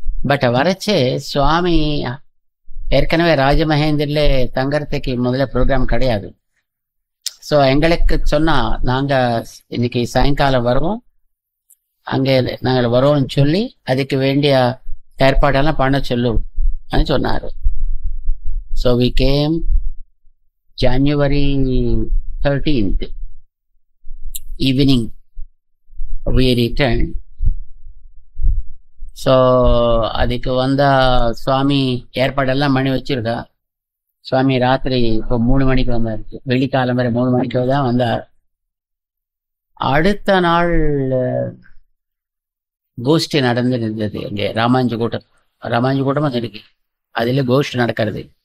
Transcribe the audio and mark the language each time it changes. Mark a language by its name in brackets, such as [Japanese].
[Tamil] But வரச்சே சுவாமி ஏற்கனவே ராஜமகேந்திரில தங்கறதுக்கு முதல்ல ப்ரோக்ராம் கிடையாது. ஸோ எங்களுக்கு சொன்னா நாங்க இன்னைக்கு சாயங்காலம் வருவோம், அங்கே நாங்கள் வரோம்னு சொல்லி அதுக்கு வேண்டிய ஏற்பாடெல்லாம் பண்ண சொல்லும் சொன்னாரு. [English] So we came January 13th evening we returned. [Tamil] So அதுக்கு வந்தா சுவாமி ஏற்பாடெல்லாம் பண்ணி வச்சிருக்கா. சுவாமி ராத்திரி இப்போ 3 மணிக்கு வந்தார், வெள்ளிக்காலம் வரை 3 மணிக்கு தான் வந்தார். அடுத்த நாள் கோஷ்டி நடந்துருந்தது இங்கே ராமாஞ்சு கூட்டம் இருக்கு, அதுல கோஷ்டி நடக்கிறது.